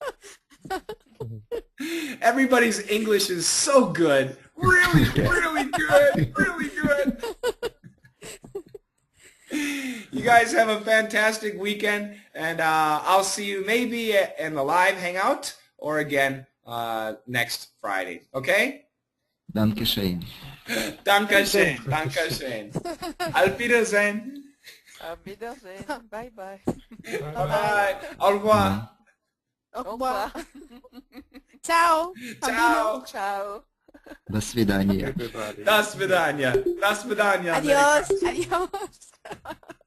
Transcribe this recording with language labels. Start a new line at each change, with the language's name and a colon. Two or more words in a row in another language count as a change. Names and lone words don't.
English: Everybody's English is so good. Really, really good. Really good. You guys have a fantastic weekend, and I'll see you maybe in the live hangout or again next Friday. Okay?
German: Dankeschön. Dankeschön. Dankeschön. Auf Wiedersehen. Auf Wiedersehen.
English: Bye-bye. Bye-bye.
French: Au revoir. Au Au revoir. revoir.
Italian: Ciao. Ciao. Ciao.
Russian: До свидания.
English: Everybody.
Russian: До свидания. До свидания.
Spanish: Adios. Adios.